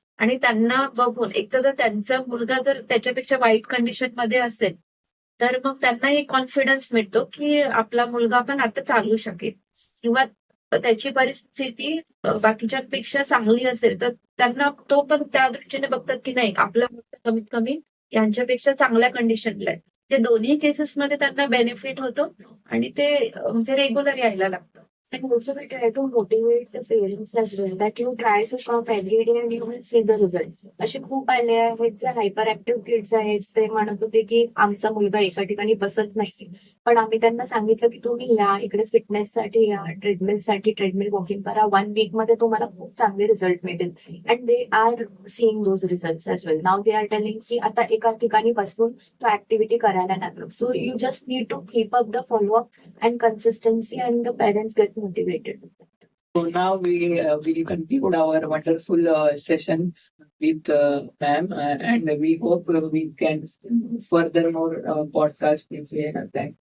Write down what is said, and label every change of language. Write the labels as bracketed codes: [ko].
[mr] आणि त्यांना बघून एक तर जर त्यांचा मुलगा जर त्याच्यापेक्षा वाईट कंडिशन मध्ये असेल, तर मग त्यांना एक कॉन्फिडन्स मिळतो की आपला मुलगा पण आता चालू शकेल, किंवा त्याची परिस्थिती बाकीच्यांपेक्षा चांगली असेल तर त्यांना तो पण त्या दृष्टीने बघतात की नाही, आपला मुलगा कमीत कमी यांच्यापेक्षा चांगल्या कंडिशनला आहे. ते दोन्ही केसेसमध्ये त्यांना बेनिफिट होतो आणि ते म्हणजे रेग्युलर यायला लागतं. [en] And also we try to motivate the parents as well that you try to come every day and you will see the result. [mr] असे खूप आले आहेत जे हायपर ऍक्टिव्ह किड्स आहेत, ते म्हणत होते की आमचा मुलगा एका ठिकाणी बसत नाही, पण आम्ही त्यांना सांगितलं की तुम्ही या इकडे फिटनेससाठी या, ट्रेडमिल वॉकिंग करा, 1 week मध्ये तुम्हाला खूप चांगले रिझल्ट मिळतील. [en] And they are seeing those result as well. Now they are telling [mr] की आता एका ठिकाणी बसून तो ऍक्टिव्हिटी करायला लागलो. [en] So you just need to keep up the follow up and consistency, and the parents get motivated. So now we will conclude our wonderful session with ma'am, and we hope we can furthermore podcast if we have time.